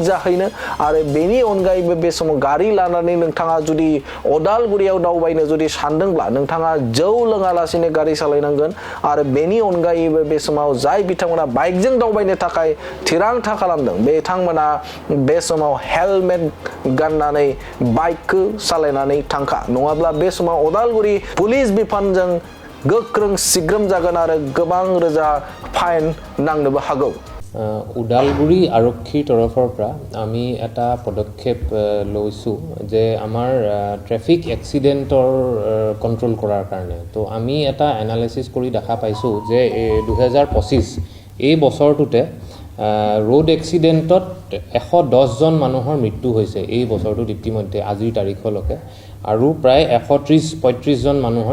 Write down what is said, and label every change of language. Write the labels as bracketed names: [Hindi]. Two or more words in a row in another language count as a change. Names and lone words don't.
[Bodo] जाहैनो आरो बेनि अनगायैबो बे समाव गारि लानानै नोंथाङा जुदि अदालगुरियाव दावबायनो जुदि सानदोंब्ला नोंथाङा जौ लोङालासिनो गारि सालायनांगोन आरो बेनि अनगायैबो बे समाव जाय बिथांमोना बाइकजों दावबायनो थाखाय थिरांथा खालामदों बिथांमोना बे समाव हेलमेट गाननानै बाइकखौ सालायनानै थांखा नङाब्ला बे समाव अदालगुरि पुलिस बिफानजों गोख्रों सिग्रोम जागोन आरो गोबां रोजा फाइन नांनोबो हागौ [Assamese] ওদালগুৰি আৰক্ষীৰ তৰফৰ পৰা আমি এটা পদক্ষেপ লৈছোঁ যে আমাৰ ট্ৰেফিক এক্সিডেণ্টৰ কণ্ট্ৰোল কৰাৰ কাৰণে তো আমি এটা এনালাইচিছ কৰি দেখা পাইছোঁ যে 2025 এই বছৰটোতে ৰোড এক্সিডেণ্টত 110জন মানুহৰ মৃত্যু হৈছে এই বছৰটোত ইতিমধ্যে আজিৰ তাৰিখলৈকে আৰু প্ৰায় 130-35জন মানুহৰ